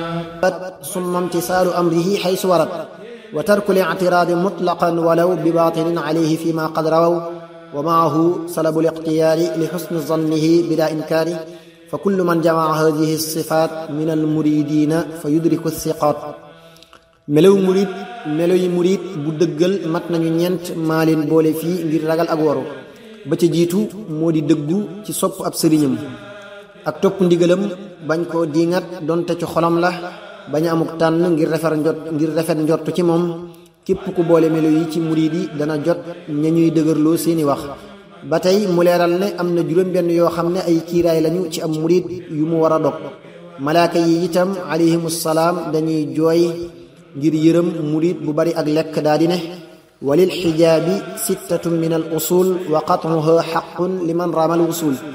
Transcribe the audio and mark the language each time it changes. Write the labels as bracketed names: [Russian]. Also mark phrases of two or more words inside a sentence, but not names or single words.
[Arabic] ثم امتثال أمره حيث ورد وترك الاعتراض مطلقا ولو بباطل عليه فيما قد رووا ومعه سلب الاختيار لحسن ظنه بلا إنكار فكل من جمع هذه الصفات من المريدين فيدرك الثقات [Wolof] meloy murid bu dëggal mat nañu ñeent maa leen boole fii ngir ragal ak waru ba ca jiitu moo di dëggu ci sopp ab sëriñam ak topp ndigalam bañ koo diingat donte ci xolam la bañ a amuk tànn ngir rafet njort ci moom képp ku boole melo yi ci murid yi dana jot ña ñuy dëgërloo seeni wax ba tey mu leeral ne am na juróom-benn yoo xam ne ay kiiraay lañu ci am murid yu mu war a dog malaaka yi itam [Arabic] عليهم السلام [Wolof] dañuy jooy ngir yërëm murid bu bari ak lekk daa di ne [Arabic] وللحجاب ستة من الأصول وقطعها حق لمن رام الوصول